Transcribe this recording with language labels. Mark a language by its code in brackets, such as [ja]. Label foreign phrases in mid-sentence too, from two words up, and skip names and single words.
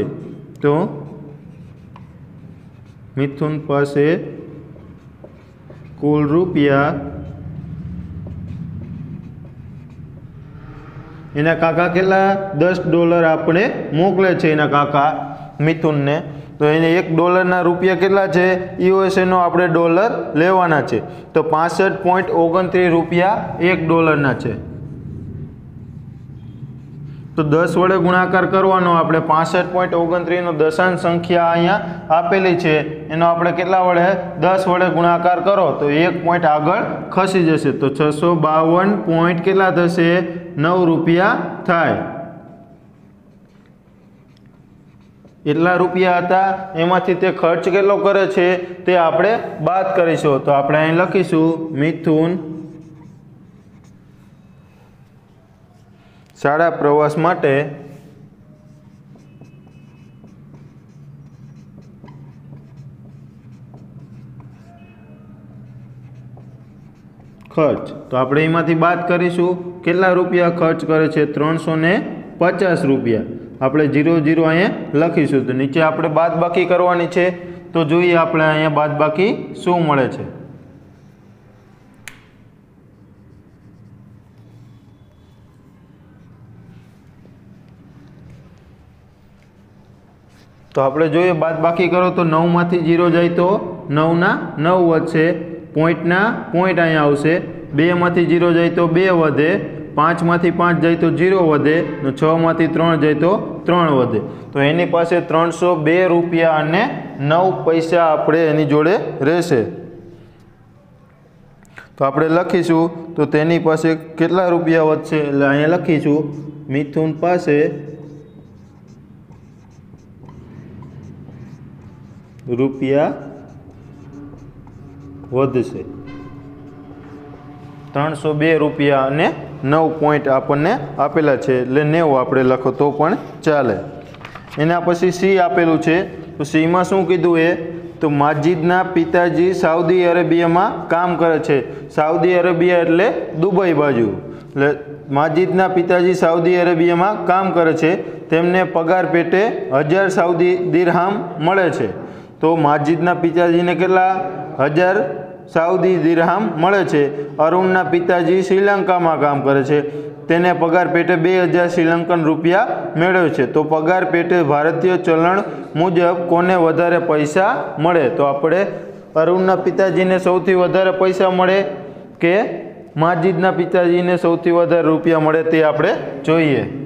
[gu] તો મિથુન પાસે કુલ રુપયા એના કાકા કેટલા 10 ડૉલર આપણે મોકલે છે એના કાકા મિથુન ને। તો એને $1 રુપયા કેટલા છે યૂએસએ નો આપણે ડૉલર લેવાના છે। તો 65.29 રુપયા $1 છે। તો 10 વડે ગુણાકાર કરવાનો આપણે 65.29 નો દશાંશ સંખ્યા અહીંયા આપેલી છે, એનો આપણે કેટલા વડે 10 વડે ગુણાકાર કરો તો 1 પૉઇન્ટ આગળ ખસી જશે। તો 652 પૉઇન્ટ કેટલા થશે 9 રુપયા થાય। એટલા રુપયા હતા એમાંથી તે ખર્ચ કેટલો કરે છે તે આપણે બાદ કરીશું। તો આપણે અહીં લખીશું મિથુન શાળા પ્રવાસ માટે ખર્ચ। તો આપણે એમાંથી બાદ કરીશું કેટલા રુપયા ખર્ચ કરે છે 350 રુપયા। આપણે 00 અહીંયા લખીશું। તો નીચે આપણે બાદબાકી કરવાની છે, તો જોઈએ આપણે અહીંયા બાદબાકી શું મળે છે। તો આપણે જોઈએ બાદબાકી કરો તો 9 માંથી 0 જાય તો 9 ના 9 વધશે, પોઈન્ટના પોઈન્ટ અહીંયા આવશે, 2 માંથી 0 જાય તો 2 વધે, 5 માંથી 5 જાય તો 0 વધે, 6 માંથી 3 જાય તો 3 વધે। તો એની પાસે 302 રુપયા અને 9 પૈસા આપણે એની જોડે રહેશે। તો આપણે લખીશું તો તેની પાસે કેટલા રુપયા વધશે, એટલે અહીંયા લખીશું મિથુન પાસે રુપયા વધશે 302 રુપયા અને 9 પૉઇન્ટ આપને આપેલા છે, એટલે 90 આપણે લખો તો પણ ચાલે। એના પછી સી આપેલું છે, તો સી માં શું કીધું એ તો માજિદના પિતાજી સાઉદી અરેબિયા મેં કામ કરે છે। સાઉદી અરેબિયા એટલે દુબઈ બાજુ। એટલે માજિદના પિતાજી સાઉદી અરેબિયા મેં કામ કરે છે, તેમને પગાર પેટે 1000 સાઉદી દિરહામ મળે છે। તો માજિદના પિતાજી ને કેટલા 1000 સાઉદી દિરહામ મળે છે। અરુણના પિતાજી શ્રીલંકા મેં કામ કરે છે, તેને પગાર પેટે 2000 શ્રીલંકન રુપયા મેળવે છે। તો પગાર પેટે ભારતીય ચલન મુજબ કોને વધારે પૈસા મળે, તો આપણે અરુણના પિતાજી ને સૌથી વધારે પૈસા મળે કે માજિદના પિતાજી ને સૌથી વધારે રુપયા મળે તે આપણે જોઈએ।